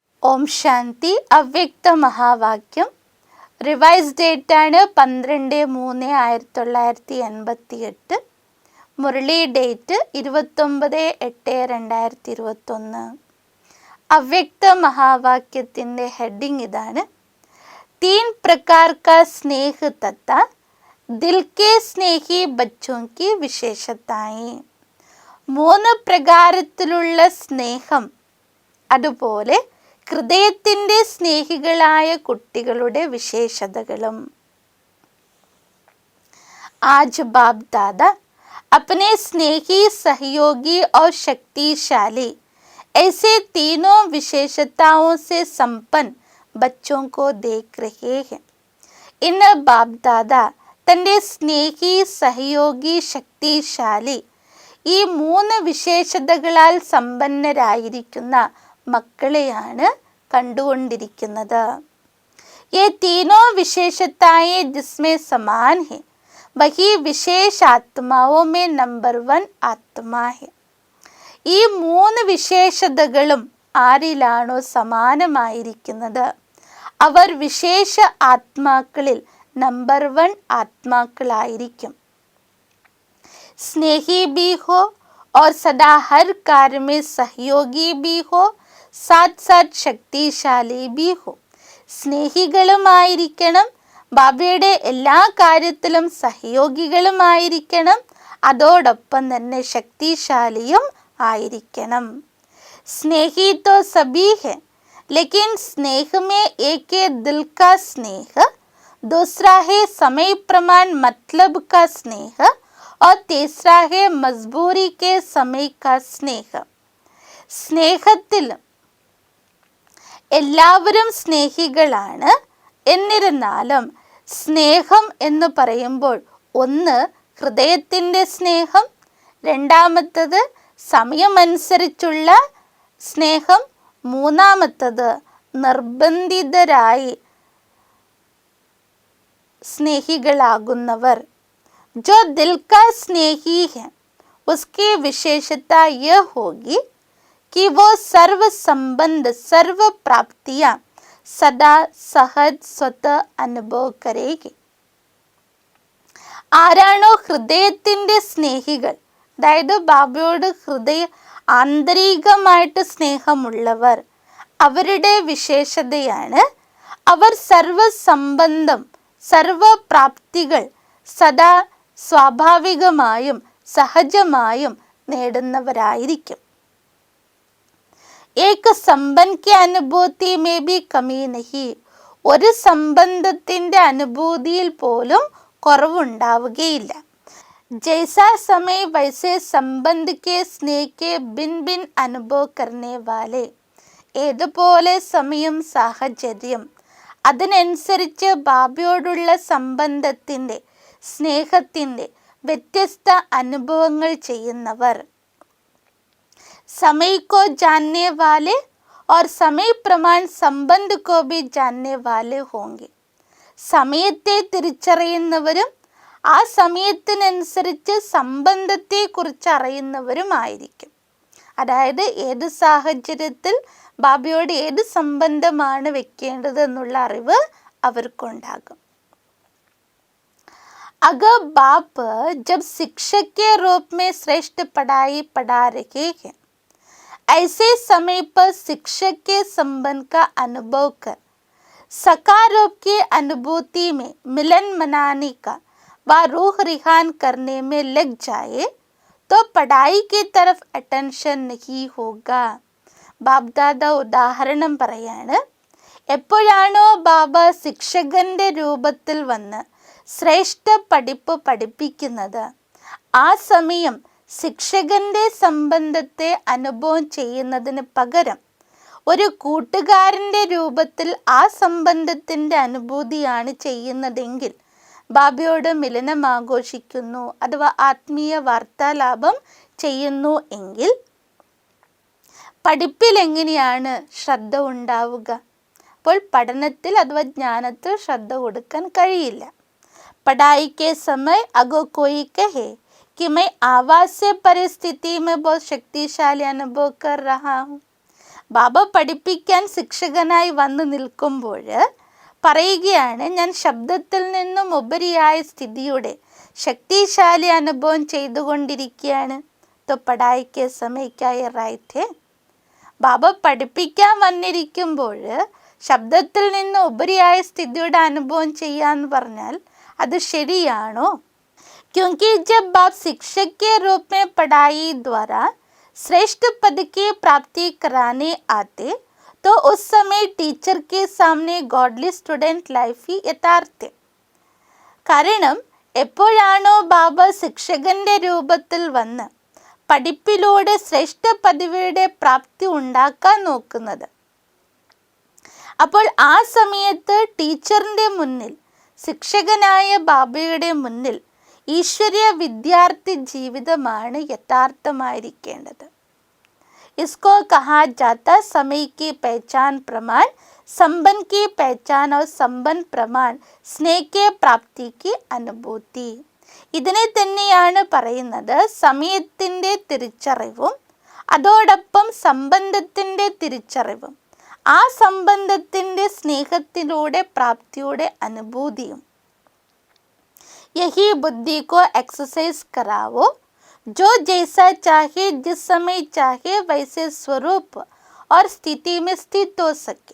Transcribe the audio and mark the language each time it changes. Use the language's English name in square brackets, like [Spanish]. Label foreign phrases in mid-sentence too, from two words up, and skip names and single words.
[Malayalam] ഓം ശാന്തി. അവ്യക്ത മഹാവാക്യം. റിവൈസ് ഡേറ്റാണ് 12/3/1988. മുരളി ഡേറ്റ് 29/8/2021. അവ്യക്ത മഹാവാക്യത്തിൻ്റെ ഹെഡിങ് ഇതാണ്: [Hindi] 3 प्रकार का स्नेह तथा दिल के स्नेही बच्चों की विशेषताएं. [Malayalam] 3 പ്രകാരത്തിലുള്ള സ്നേഹം, അതുപോലെ ഹൃദയത്തിൻ്റെ സ്നേഹികളായ കുട്ടികളുടെ വിശേഷതകളും. [Hindi] आज बाप दादा अपने स्नेही, सहयोगी और शक्तिशाली ऐसे तीनों विशेषताओं से संपन्न बच्चों को देख रहे हैं. [Malayalam] ഇന്ന് ബാബ് ദാദ തൻ്റെ സ്നേഹി, സഹയോഗി, ശക്തിശാലി ഈ 3 വിശേഷതകളാൽ സമ്പന്നരായിരിക്കുന്ന മക്കളെയാണ് കണ്ടുകൊണ്ടിരിക്കുന്നത്. [Hindi] ये तीनों विशेषताएं जिसमें समान है वही विशेष आत्माओं में नंबर 1 आत्मा है. [Malayalam] ഈ 3 വിശേഷതകളും ആരിലാണോ സമാനമായിരിക്കുന്നത് അവർ വിശേഷ ആത്മാക്കളിൽ നമ്പർ 1 ആത്മാക്കളായിരിക്കും. [Hindi] स्नेही भी हो और सदा हर कार्य में सहयोगी भी हो, साथ साथ शक्तिशाली भी हो. [Malayalam] സ്നേഹികളുമായിരിക്കണം, ബാബയുടെ എല്ലാ കാര്യത്തിലും സഹയോഗികളുമായിരിക്കണം, അതോടൊപ്പം തന്നെ ശക്തിശാലിയും ആയിരിക്കണം. [Hindi] സ്നേഹി तो सभी है, लेकिन स्नेह में एक है दिल का स्नेह, दूसरा है समय प्रमाण मतलब का स्नेह और तीसरा है मजबूरी के समय का स्नेह. [Malayalam] സ്നേഹത്തിൽ എല്ലാവരും സ്നേഹികളാണ്. എന്നിരുന്നാലും സ്നേഹം എന്ന് പറയുമ്പോൾ ഒന്ന് ഹൃദയത്തിൻ്റെ സ്നേഹം, രണ്ടാമത്തത് സമയമനുസരിച്ചുള്ള സ്നേഹം, മൂന്നാമത്തത് നിർബന്ധിതരായി സ്നേഹികളാകുന്നവർ. [Hindi] जो दिल का स्नेही है उसकी विशेषता यह होगी कि वो सर्व संबंध, सर्व प्राप्तियां सदा सहज स्वतः അനുഭവ करेगी. [Malayalam] ആരാണോ ഹൃദയത്തിൻ്റെ സ്നേഹികൾ, അതായത് ബാബയോട് ആന്തരികമായിട്ട് സ്നേഹമുള്ളവർ, അവരുടെ വിശേഷതയാണ് അവർ സർവസംബന്ധം, സർവപ്രാപ്തികൾ സദാ സ്വാഭാവികമായും സഹജമായും നേടുന്നവരായിരിക്കും. [Hindi] एक संबंध की अनुभूति में भी कमी नहीं. [Malayalam] ഒരു സംബന്ധത്തിൻ്റെ അനുഭൂതിയിൽ പോലും കുറവുണ്ടാവുകയില്ല. [Hindi] जैसा समय वैसे संबंध के स्नेह के भिन्न भिन्न अनुभव करने वाले. [Malayalam] ഏതുപോലെ സമയം, സാഹചര്യം അതിനനുസരിച്ച് ബാബയോടുള്ള സംബന്ധത്തിൻ്റെ, സ്നേഹത്തിൻ്റെ വ്യത്യസ്ത അനുഭവങ്ങൾ ചെയ്യുന്നവർ. [Hindi] समय को जानने वाले और समय प्रमाण संबंध को भी जानने वाले होंगे. [Malayalam] സമയത്തെ തിരിച്ചറിയുന്നവരും ആ സമയത്തിനനുസരിച്ച് സംബന്ധത്തെക്കുറിച്ച് അറിയുന്നവരുമായിരിക്കും. അതായത് ഏത് സാഹചര്യത്തിൽ ബാബയോട് ഏത് സംബന്ധമാണ് വെക്കേണ്ടതെന്നുള്ള അറിവ് അവർക്കുണ്ടാകും. [Hindi] अगर बाप जब शिक्षक के रूप में श्रेष्ठ पढ़ाई पढ़ा रहे हैं, ऐसे समय पर शिक्षक के संबंध का अनुभव कर सकारोप की अनुभूति में मिलन मनाने का व रूह रिहान करने में लग जाए तो पढ़ाई की तरफ अटेंशन नहीं होगा. [Malayalam] ബാബ്ദാദ ഉദാഹരണം പറയാണ്. എപ്പോഴാണോ ബാബ ശിക്ഷകന്റെ രൂപത്തിൽ വന്ന് ശ്രേഷ്ഠ പഠിപ്പ് പഠിപ്പിക്കുന്നത്, ആ സമയം ശിക്ഷകന്റെ സംബന്ധത്തെ അനുഭവം ചെയ്യുന്നതിന് പകരം ഒരു കൂട്ടുകാരൻ്റെ രൂപത്തിൽ ആ സംബന്ധത്തിൻ്റെ അനുഭൂതിയാണ് ചെയ്യുന്നതെങ്കിൽ, ബാബയോട് മിലനം ആഘോഷിക്കുന്നു അഥവാ ആത്മീയ വാർത്താലാപം ചെയ്യുന്നു എങ്കിൽ പഠിപ്പിൽ എങ്ങനെയാണ് ശ്രദ്ധ ഉണ്ടാവുക? അപ്പോൾ പഠനത്തിൽ അഥവാ ജ്ഞാനത്തിൽ ശ്രദ്ധ കൊടുക്കാൻ കഴിയില്ല. [Hindi] पढ़ाई के समय अगर कोई कहे कि मैं आवास से परिस्थिति में बहुत शक्तिशाली अनुभव कर रहा हूँ, [Malayalam] ബാബ പഠിപ്പിക്കാൻ ശിക്ഷകനായി വന്നു നിൽക്കുമ്പോൾ പറയുകയാണ്, ഞാൻ ശബ്ദത്തിൽ നിന്നും ഉപരിയായ സ്ഥിതിയുടെ ശക്തിശാലി അനുഭവം ചെയ്തുകൊണ്ടിരിക്കുകയാണ്. [Hindi] तो पढ़ाई के समय क्या ये right है? [Malayalam] ബാബ പഠിപ്പിക്കാൻ വന്നിരിക്കുമ്പോൾ ശബ്ദത്തിൽ നിന്ന് ഉപരിയായ സ്ഥിതിയുടെ അനുഭവം ചെയ്യാന്ന് പറഞ്ഞാൽ അത് ശരിയാണോ? [Hindi] क्योंकि जब आप शिक्षक के रूप में पढ़ाई द्वारा श्रेष्ठ पद की प्राप्ति कराने आते तो उस समय टीचर के सामने [English] godly student life [Hindi] ही यथार्थ. [Malayalam] കാരണം എപ്പോഴാണോ ബാബ ശിക്ഷകന്റെ രൂപത്തിൽ വന്ന് പഠിപ്പിലൂടെ ശ്രേഷ്ഠ പദവിയുടെ പ്രാപ്തി ഉണ്ടാക്കാൻ നോക്കുന്നത്, അപ്പോൾ ആ സമയത്ത് ടീച്ചറിൻ്റെ മുന്നിൽ, ശിക്ഷകനായ ബാബയുടെ മുന്നിൽ ഈശ്വരീയ വിദ്യാർത്ഥി ജീവിതമാണ് യഥാർത്ഥമായിരിക്കേണ്ടത്. [Hindi] इसको कहा जाता समय की पहचान प्रमाण, संबंध की पहचान और संबंध प्रमाण स्नेह के प्राप्ति की अनुभूति. [Malayalam] ഇതിനെ തന്നെയാണ് പറയുന്നത് സമയത്തിൻ്റെ തിരിച്ചറിവും അതോടൊപ്പം സംബന്ധത്തിൻ്റെ തിരിച്ചറിവും ആ സംബന്ധത്തിൻ്റെ സ്നേഹത്തിലൂടെ പ്രാപ്തിയുടെ അനുഭൂതിയും. [Hindi] यही बुद्धि को एक्सरसाइज कराओ, जो जैसा चाहे जिस समय चाहे वैसे स्वरूप और स्थिति में स्थित हो सके.